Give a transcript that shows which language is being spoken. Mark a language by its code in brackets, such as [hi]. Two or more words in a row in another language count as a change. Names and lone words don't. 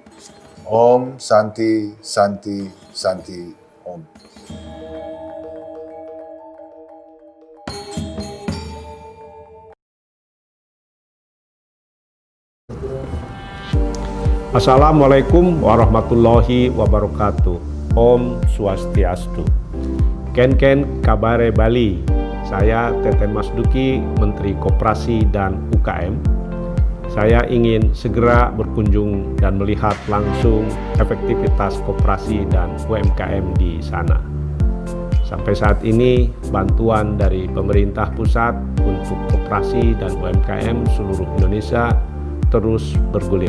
[sa] Om Santi, Santi, Santi, Om. [ar] Assalamualaikum warahmatullahi wabarakatuh. [ban] Om Swastiastu. Ken kabare Bali. [id] Saya Teten Mas Duki, Menteri Koperasi dan UKM. Saya ingin segera berkunjung dan melihat langsung efektivitas koperasi dan UMKM di sana. Sampai saat ini, bantuan dari pemerintah pusat untuk koperasi dan UMKM seluruh Indonesia terus bergulir.